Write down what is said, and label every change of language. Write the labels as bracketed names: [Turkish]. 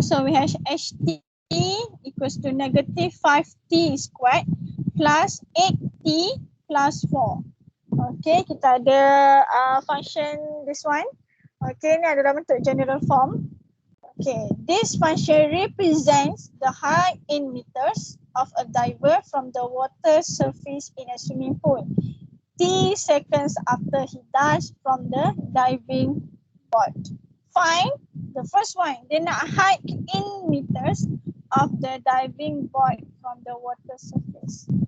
[English] So we have ht equals to negative 5t squared plus 8t plus 4. [Malay] Okay, kita ada function [English] this one. [Malay] Okay, ni adalah bentuk general form. [English] Okay, this function represents the height in meters of a diver from the water surface in a swimming pool t seconds after he dives from the diving board. Find the first one. [Malay] Dia nak [English] height in meters of the diving board from the water surface.